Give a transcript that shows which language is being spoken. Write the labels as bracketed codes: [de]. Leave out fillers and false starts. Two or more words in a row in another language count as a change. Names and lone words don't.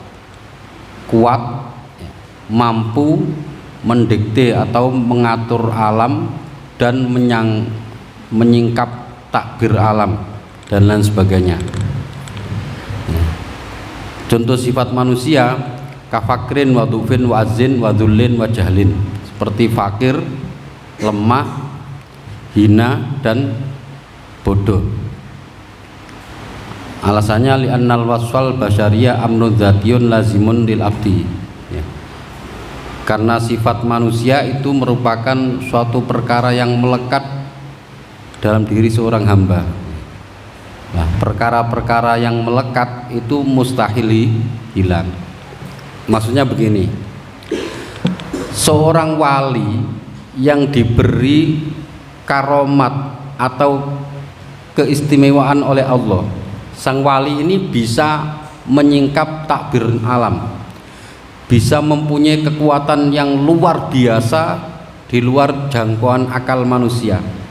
[id] Kuat, mampu mendikte atau mengatur alam dan menyingkap takbir alam dan lain sebagainya. Contoh sifat manusia [ar] كفقر وضعف وعجز وذل وجهل, [id] seperti fakir, lemah, hina dan bodoh. [ar] Alasannya لأن الوصف البشرية أمر ذاتي لازم للعبد ya. [id] Karena sifat manusia itu merupakan suatu perkara yang melekat dalam diri seorang hamba. Nah, perkara-perkara yang melekat itu mustahil hilang. Maksudnya begini, seorang wali yang diberi karomat atau keistimewaan oleh Allah, sang wali ini bisa menyingkap takbir alam, bisa mempunyai kekuatan yang luar biasa di luar jangkauan akal manusia.